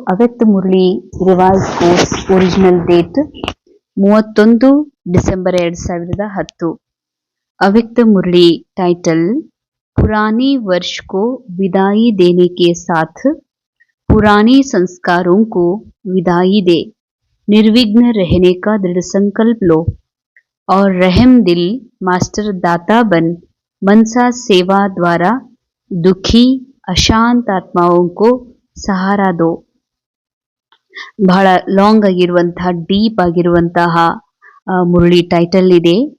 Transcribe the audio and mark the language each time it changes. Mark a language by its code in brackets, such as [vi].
[kn] ಅವ್ಯಕ್ತ Murali revise course original date 31 December 2010. [hi] ಅವ್ಯಕ್ತ Murali title पुराने वर्ष को विदाई देने के साथ पुराने संस्कारों को विदाई दे, निर्विघ्न रहने का दृढ़ संकल्प लो और रहम दिल मास्टर दाता बन मनसा सेवा द्वारा दुखी अशांत आत्माओं को सहारा दो. [kn] ಬಹಳ ಲಾಂಗ್ ಆಗಿರುವಂತಹ ಡೀಪ್ ಆಗಿರುವಂತಹ ಮುರಳಿ ಟೈಟಲ್ ಇದೆ.